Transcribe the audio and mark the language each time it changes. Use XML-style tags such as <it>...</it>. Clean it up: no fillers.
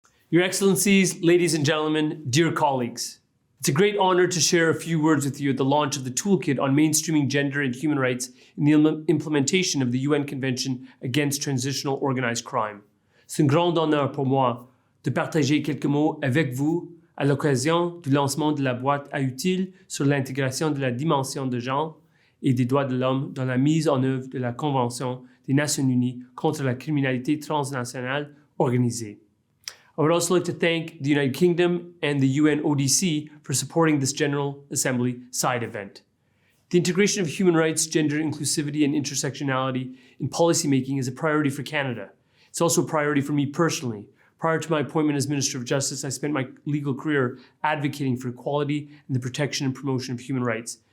<en>Your Excellencies, ladies and gentlemen, dear colleagues, it's a great honor to share a few words with you at the launch of the Toolkit on mainstreaming gender and human rights in the implementation of the UN Convention against Transitional Organized Crime.</en> <fr>C'est un grand honneur pour moi de partager quelques mots avec vous à l'occasion du lancement de la boîte à outils sur l'intégration de la dimension de genre et des droits de l'homme dans la mise en œuvre de la Convention des Nations Unies contre la criminalité transnationale organisée.</fr> <en>I would also like to thank the United Kingdom and the UNODC for supporting this General Assembly side event. The integration of human rights, gender inclusivity, and intersectionality in policymaking is a priority for Canada. It's also a priority for me personally. Prior to my appointment as Minister of Justice, I spent my legal career advocating for equality and the protection and promotion of human rights.</en>